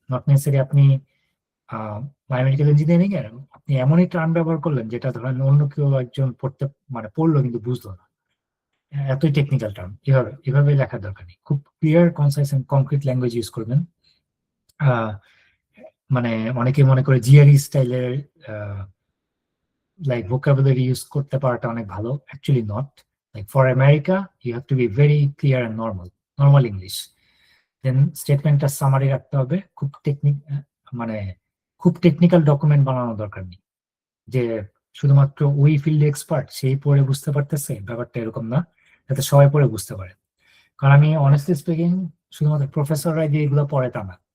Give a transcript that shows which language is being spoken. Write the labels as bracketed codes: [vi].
[bn] Not necessary আপনি biomedical engineering এর আপনি এমনই টার্ম ব্যবহার করলেন যেটা ধরেন অন্য কেউ একজন পড়তে মানে পড়লো কিন্তু বুঝলো না, এতই টেকনিক্যাল টার্ম। এভাবে লেখার দরকার নেই। খুব [en] clear, concise and concrete [bn] language use করবেন। মানে অনেকে মনে করে জিআরই স্টাইলের like vocabulary use করতে পারাটা অনেক ভালো, [en] actually not. Like for America you have to be very clear and normal English. [bn] Then স্টেটমেন্টটা summary রাখতে হবে, মানে খুব টেকনিক্যাল ডকুমেন্ট বানানোর দরকার নেই যে শুধুমাত্র ওই ফিল্ডে এক্সপার্ট সেই পড়ে বুঝতে পারতেছে, ব্যাপারটা এরকম না, যাতে সবাই পড়ে বুঝতে পারে। কারণ আমি অনেস্টলি স্পিকিং শুধুমাত্র প্রফেসররাই দিয়ে এগুলো পড়ে তা না,